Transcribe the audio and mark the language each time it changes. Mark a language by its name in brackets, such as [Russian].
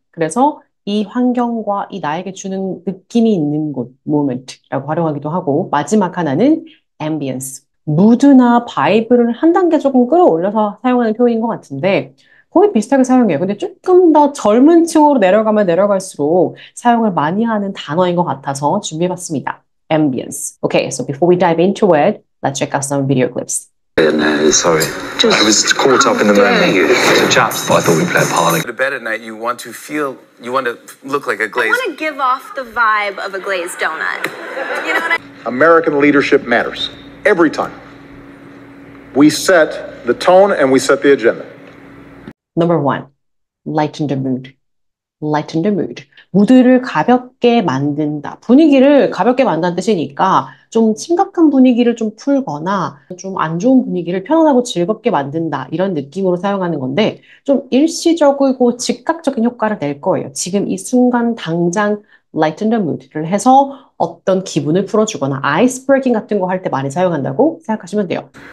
[Korean] 그래서 이 환경과 이 나에게 주는 느낌이 있는 곳, moment라고 활용하기도 하고 마지막 하나는 ambience. 무드나 바이브를 한 단계 조금 끌어올려서 사용하는 표현인 것 같은데 거의 비슷하게 사용해요. 근데 조금 더 젊은 층으로 내려가면 내려갈수록 사용을 많이 하는 단어인 것 같아서 준비해봤습니다. [English] ambience. Okay, so before we dive into it, let's check out some video clips. No, sorry. I was caught up in the moment. So chaps, I thought we'd play a party. Go to bed at night, you want to look like a glazed. I want to give off the vibe of a glazed donut. You know what American leadership matters every time. We set the tone and we set the agenda. Number one, lighten the mood. Lighten the mood. [Korean] 무드를 가볍게 만든다. 분위기를 가볍게 만든다는 뜻이니까 좀 심각한 분위기를 좀 풀거나 좀 안 좋은 분위기를 편안하고 즐겁게 만든다. 이런 느낌으로 사용하는 건데 좀 일시적이고 즉각적인 효과를 낼 거예요. 지금 이 순간 당장 lighten the mood를 해서 어떤 기분을 풀어주거나 ice breaking 같은 거 할 때 많이 사용한다고 생각하시면 돼요.